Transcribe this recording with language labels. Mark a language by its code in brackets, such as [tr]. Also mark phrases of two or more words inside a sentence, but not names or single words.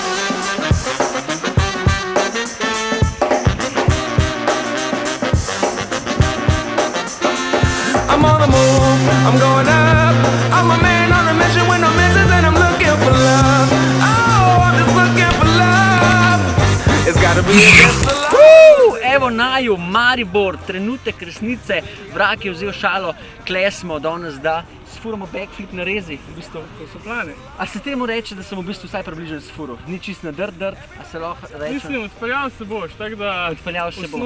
[en] I'm on the move, I'm going up. I'm a man on a mission with no missions and I'm looking for love. Oh, I'm just looking for love. It's gotta be against the law. [sl] Evo naju, Maribor, trenutek resnice. Vrak je vzel šalo, klesmo danes, da sfuramo backflip na rezi. V bistvu, to so plane. A se temu reče, da sem v bistvu vsaj približno sfuril? Ni čist na drt, a se lahko reče? Mislim, odpeljal se boš, tako da Odpeljal se bom.